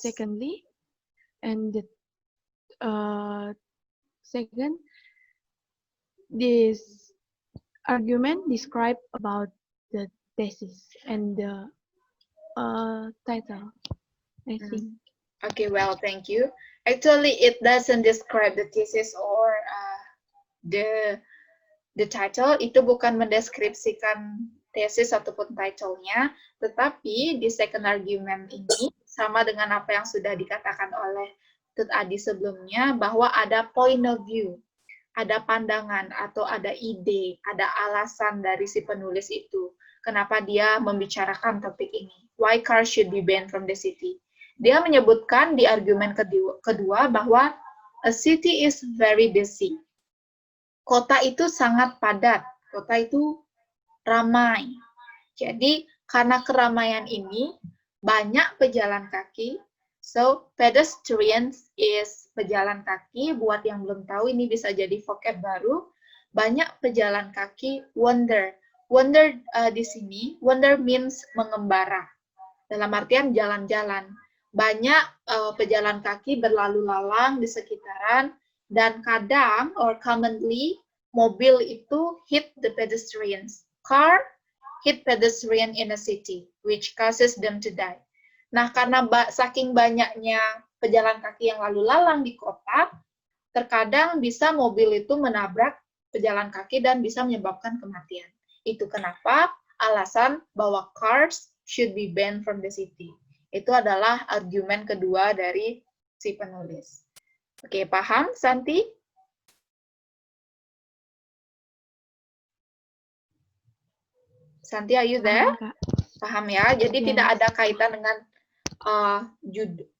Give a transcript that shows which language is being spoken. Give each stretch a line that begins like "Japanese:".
English: secondly, and the second, this argument describe about the thesis and the title, I think. Okay, well, thank you. Actually, it doesn't describe the thesis or the title.
Indonesian: Itu bukan mendeskripsikan tesis ataupun title-nya, tetapi di second argument ini sama dengan apa yang sudah dikatakan oleh Tut Adi sebelumnya, bahwa ada
English: point of view,
Indonesian: ada pandangan atau ada ide, ada alasan dari si penulis itu. Kenapa dia membicarakan topik ini?
English: Why cars should be banned from the city?
Indonesian: Dia menyebutkan di argumen kedua bahwa
English: a city is very busy.
Indonesian: Kota itu sangat padat, kota itu ramai. Jadi karena keramaian ini banyak pejalan kaki.
English: So pedestrians is
Indonesian: pejalan kaki. Buat yang belum tahu, ini bisa jadi vocab baru. Banyak pejalan kaki wander. Wander di sini,
English: wander means
Indonesian: mengembara. Dalam artian jalan-jalan. Banyak pejalan kaki berlalu lalang di sekitaran, dan kadang or commonly mobil itu
English: hit the pedestrians. Car hit pedestrian in a city, which causes them to die.
Indonesian: Nah, karena saking banyaknya pejalan kaki yang lalu lalang di kota, terkadang bisa mobil itu menabrak pejalan kaki dan bisa menyebabkan kematian. Itu kenapa alasan bahwa
English: cars should be banned from the city.
Indonesian: Itu adalah argumen kedua dari si penulis. Oke, paham, Santi? Santi,
English: are you there?
Indonesian: Paham ya? Jadi tidak ada kaitan dengan judul.